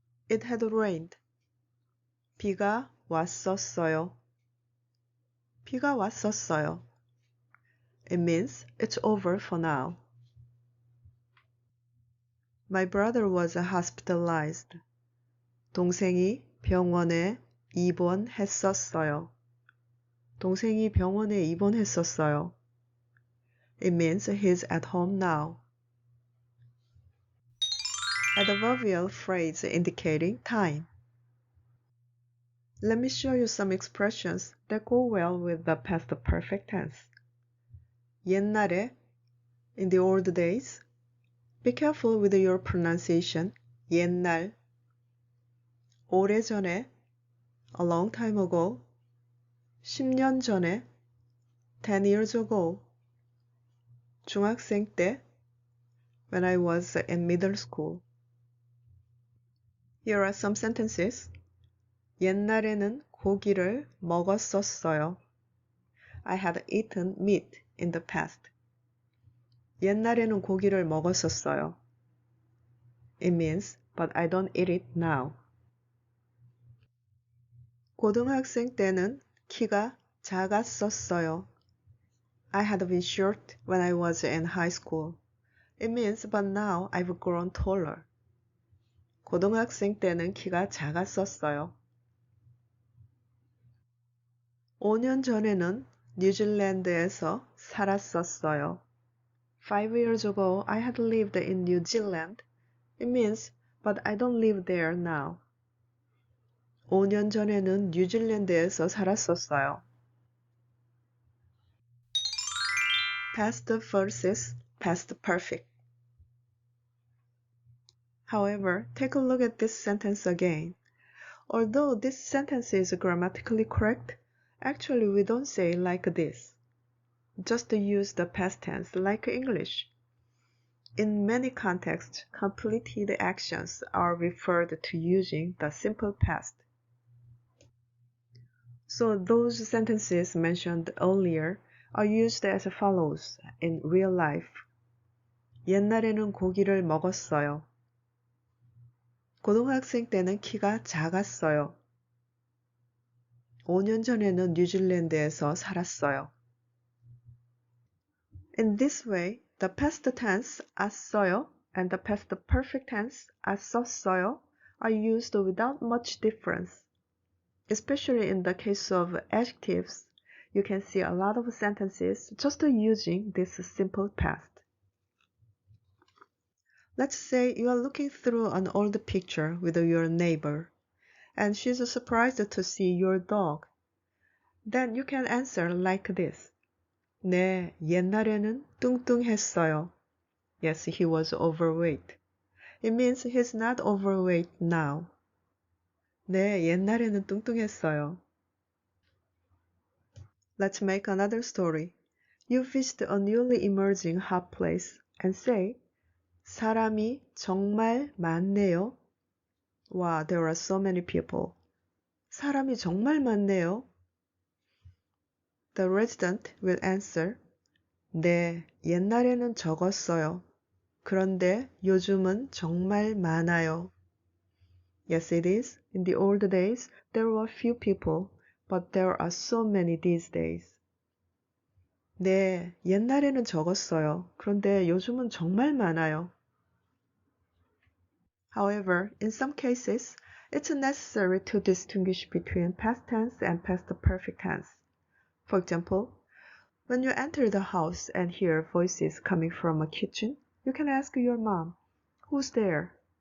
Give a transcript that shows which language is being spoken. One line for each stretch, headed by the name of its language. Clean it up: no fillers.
English: It had rained.
Korean: 비가 왔었어요. 비가 왔었어요.
English: It means it's over for now. My brother was hospitalized.
Korean: 동생이 병원에 입원했었어요. 동생이 병원에 입원했었어요.
English: It means he's at home now. Adverbial phrase indicating time. Let me show you some expressions that go well with the past perfect tense. 옛날에, in the old days. Be careful with your pronunciation.
Korean: 옛날.
English: 오래전에, a long time ago.
Korean: 10년 전에,
English: 10 years ago.
Korean: 중학생 때,
English: when I was in middle school. Here are some sentences.
Korean: 옛날에는 고기를 먹었었어요.
English: I had eaten meat in the past.
Korean: 옛날에는 고기를 먹었었어요.
English: It means, but I don't eat it now.
Korean: 고등학생 때는 키가 작았었어요.
English: I had been short when I was in high school. It means, but now I've grown taller.
Korean: 고등학생 때는 키가 작았었어요. 5년 전에는 뉴질랜드에서 살았었어요.
English: 5 years ago, I had lived in New Zealand. It means, but I don't live there now.
Korean: 5년 전에는 뉴질랜드에서 살았었어요.
English: Past versus past perfect. However, take a look at this sentence again. Although this sentence is grammatically correct, actually we don't say like this. Just use the past tense like English. In many contexts, completed actions are referred to using the simple past. So those sentences mentioned earlier are used as follows in real life.
Korean: 옛날에는 고기를 먹었어요. 고등학생 때는 키가 작았어요. 5년 전에는 뉴질랜드에서 살았어요.
English: In this way, the past tense 왔어요 and the past perfect tense 왔었어요 are used without much difference. Especially in the case of adjectives, you can see a lot of sentences just using this simple past. Let's say you are looking through an old picture with your neighbor, and she's surprised to see your dog. Then you can answer like this.
Korean: 네, 옛날에는 뚱뚱했어요.
English: Yes, he was overweight. It means he's not overweight now.
Korean: 네, 옛날에는 뚱뚱했어요.
English: Let's make another story. You visit a newly emerging hot place and say,
Korean: 사람이 정말 많네요.
English: Wow, there are so many people.
Korean: 사람이 정말 많네요.
English: The resident will answer,
Korean: 네, 옛날에는 적었어요. 그런데 요즘은 정말 많아요.
English: Yes, it is. In the old days, there were few people, but there are so many these days.
Korean: 네, 옛날에는 적었어요. 그런데 요즘은 정말 많아요.
English: However, in some cases, it's necessary to distinguish between past tense and past perfect tense. For example, when you enter the house and hear voices coming from a kitchen, you can ask your mom, "Who's there?"